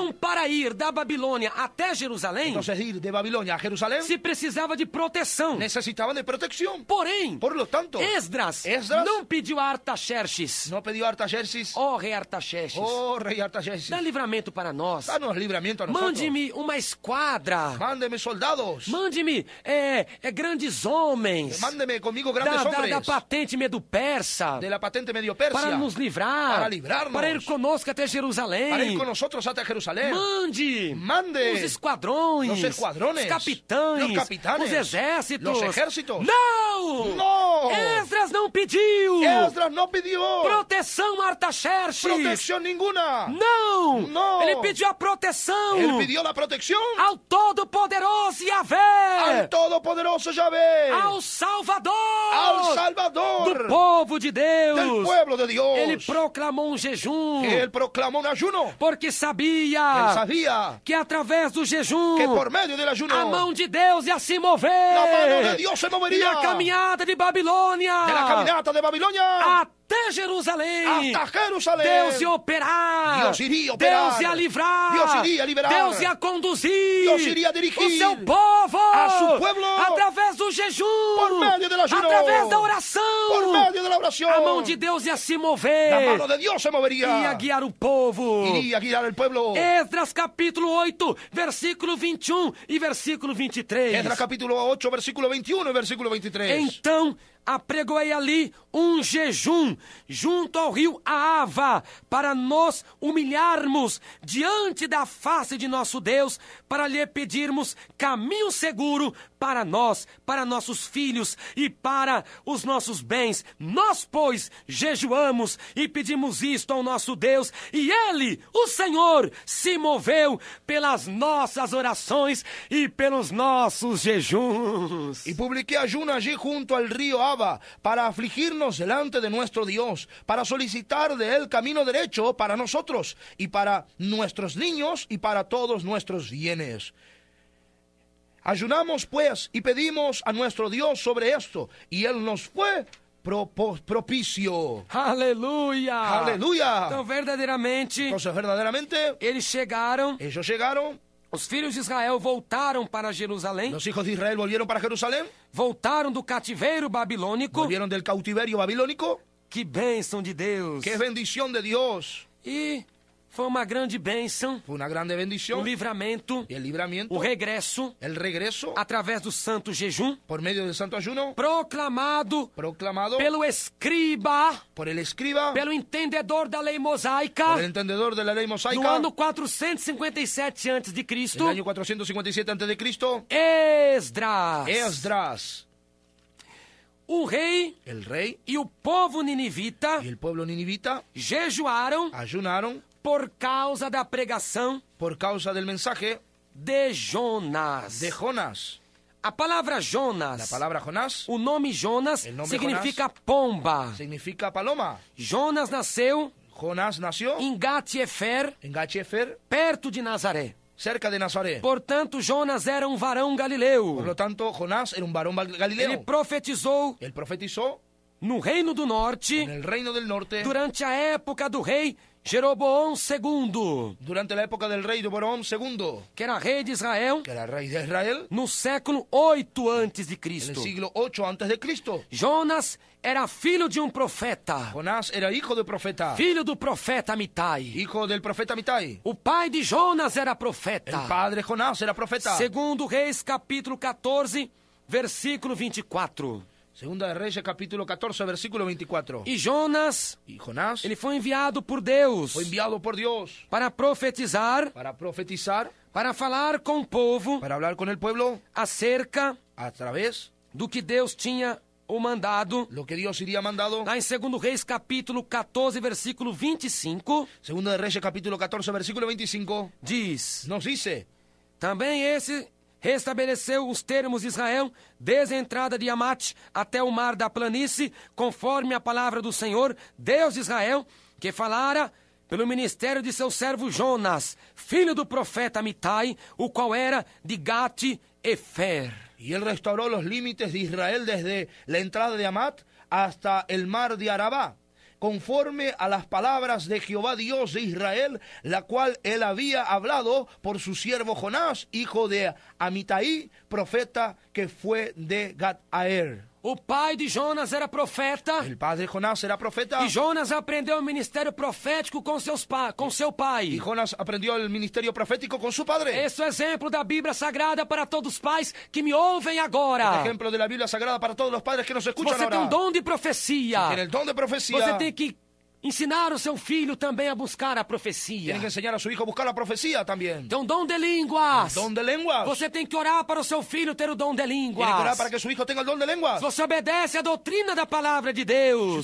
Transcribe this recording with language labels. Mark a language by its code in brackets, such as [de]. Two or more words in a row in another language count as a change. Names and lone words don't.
[pt] Então, para ir da Babilônia até Jerusalém, [es] Entonces ir de Babilonia a Jerusalén [pt] se precisava de proteção. [es] necesitaban de protección. [pt] Porém, [es] Por lo tanto, [pt] Esdras não pediu a Artaxerxes, [es] no pidió a Artaxerxes, [pt] ó rei Artaxerxes, [es] oh rey Artaxerxes, [pt] dá livramento para nós. [es] danos libramiento a nosotros. [pt] Mande-me uma esquadra. [es] Mándeme soldados. [pt] Mande-me grandes homens [es] Mándeme conmigo grandes hombres [pt] da patente medo-persa [es] de la patente medio persia [pt] para nos livrar, [es] para livrarnos, [pt] para ir conosco até Jerusalém. [es] para ir con nosotros hasta Jerusalén. [pt] Mande os esquadrões, [es] los escuadrones, [pt] os capitães, [es] los capitanes, [pt] os exércitos. [es] los ejércitos. [pt] Não! [es] No, [pt] Esdras não pediu [es] Esdras no pidió [pt] proteção a Artaxerxes. [es] protección ninguna. [pt] Não! [es] No. [pt] Ele pediu a proteção [es] Él pidió la protección [pt] ao Todo-Poderoso Yahvé, [es] al todopoderoso Yahvé, [pt] ao Salvador, [es] al Salvador [pt] do povo de Deus. [es] del pueblo de Dios. [pt] Ele proclamou jejum, [es] Él proclamó un ayuno. [pt] porque [es] Él [pt] sabia [es] sabía [pt] que através do jejum [es] que por medio del ayuno [pt] a mão de Deus ia se mover. [es] la mano de Dios se [pt] E [es] movería [pt] a caminhada de Babilônia [es] de la caminata de Babilonia [pt] até Jerusalém, [es] hasta Jerusalén. [pt] Deus ia operar, [es] Deus iria operar, [pt] Deus ia livrar, [es] Deus iria liberar, [pt] Deus ia conduzir, [es] Deus iria dirigir [pt] o seu povo [es] a su pueblo [pt] através do jejum, [es] por medio del ayuno, [pt] através da oração, [es] por medio de la oración. [pt] a mão de Deus ia se mover, [es] La mano de Dios se movería, [pt] ia guiar o povo. [es] iría guiar el pueblo. [pt] Esdras capítulo 8, versículo 21 e versículo 23. [es] Esdras capítulo 8, versículo 21 y versículo 23. [pt] Então apregoei ali jejum junto ao rio Ava, para nos humilharmos diante da face de nosso Deus, para lhe pedirmos caminho seguro para nós, para nossos filhos e para os nossos bens. Nós, pois, jejuamos e pedimos isto ao nosso Deus, e Ele, o Senhor, se moveu pelas nossas orações e pelos nossos jejuns. [es] Y publiqué ayuno allí junto al río Ava para afligirnos delante de nuestro Dios, para solicitar de él camino derecho para nosotros y para nuestros niños y para todos nuestros bienes. Ayunamos pues y pedimos a nuestro Dios sobre esto, y él nos fue propicio. [pt] Aleluia! Aleluia! Então, verdadeiramente, [es] Entonces verdaderamente ellos llegaron, [pt] os filhos de Israel voltaram para Jerusalém, [es] los hijos de Israel volvieron para Jerusalén, [pt] voltaram do cativeiro babilônico. [es] volvieron del cautiverio babilónico. [pt] Que bênção de Deus! [es] ¡Qué bendición de Dios! [pt] E Foi uma grande bênção, [es] Fue una grande bendición. [pt] o livramento, [es] Y el libramiento, [pt] o regresso, [es] el regreso, [pt] através do santo jejum, [es] por medio del santo ayuno, [pt] proclamado [es] proclamado [pt] pelo escriba, [es] por el escriba, [pt] pelo entendedor da lei mosaica, [es] por el entendedor de la ley [pt] no [es] mosaica, [pt] ano 457 a.C., [es] en el año 457 a.C., [pt] Esdras, [es] Esdras, [pt] o rei [es] el rey [pt] e o povo ninivita [es] y el pueblo ninivita [pt] jejuaram [es] ayunaron [pt] por causa da pregação [es] por causa del mensaje [pt] de Jonas. [es] de Jonás. [pt] A palavra [es] La [pt] Jonas, [es] palabra Jonás [pt] o nome Jonas [es] El nombre [pt] significa pomba. [es] significa paloma. [pt] Jonas nasceu [es] Jonás nació [pt] em Gat-Efer, [es] en Gat-Efer, [pt] perto de Nazaré. [es] cerca de Nazaret. [pt] Portanto, Jonas era um varão [es] Por [pt] galileu. [es] lo tanto, Jonás era un varón [pt] Ele [es] galileo. [pt] profetizou [es] Él profetizó [pt] no Reino do Norte [es] en el reino del norte [pt] durante a época do rei Jeroboão II, [es] durante la época del rey Jeroboam II, [pt] que era rei de Israel, [es] que era rey de Israel, [pt] no século 8 a.C. [es] en el siglo 8 antes de Cristo. [pt] Jonas era filho de um profeta, [es] Jonás era hijo de profeta, [pt] filho do profeta Amitai. [es] hijo del profeta Mitai. [pt] O pai de Jonas era [es] El [pt] profeta. [es] padre Jonás era profeta. [pt] Segundo Reis, capítulo 14, versículo 24. [es] Segunda de Reyes, capítulo 14, versículo 24. [pt] E Jonas, [es] Y Jonás [pt] ele foi enviado por Deus [es] fue enviado por Dios [pt] para profetizar, [es] para profetizar, [pt] para falar com o povo [es] para hablar con el pueblo [pt] acerca [es] a través [pt] do que Deus tinha o mandado. [es] lo que Dios iría mandado. [pt] Lá em 2 Reis, capítulo 14, versículo 25, [es] Segunda de Reyes, capítulo 14, versículo 25, [pt] diz: [es] nos dice: [pt] Também esse restabeleceu os termos de Israel, desde a entrada de Amate até o mar da planície, conforme a palavra do Senhor, Deus de Israel, que falara pelo ministério de seu servo Jonas, filho do profeta Amitai, o qual era de Gat-Efer. [es] Y él restauró los límites de Israel desde la entrada de Amat hasta el mar de Arabá, conforme a las palabras de Jehová Dios de Israel, la cual él había hablado por su siervo Jonás, hijo de Amitai, profeta que fue de Gat-Aer. [pt] O pai de Jonas era profeta, [es] El padre Jonás era profeta [pt] e Jonas aprendeu o ministério profético com seu pai. [es] y Jonás aprendió el ministerio profético con su padre. [pt] Esse é o exemplo da Bíblia Sagrada para todos os pais que me ouvem agora. [es] Ejemplo de la Biblia Sagrada para todos los padres que nos [pt] Se [es] escuchan [pt] você [es] ahora. [pt] tem um dom de profecia, [es] Tiene el don de profecía. [pt] você tem que ensinar o seu filho também a buscar a profecia. [es] Tiene que enseñar a su hijo a buscar la profecía también. [pt] Tem um dom de línguas. [es] Don de lenguas. [pt] Você tem que orar para o seu filho ter o dom de [es] Tiene que orar [pt] línguas. [es] para que su hijo tenga el don de lenguas. [pt] Você obedece a doutrina da palavra de Deus.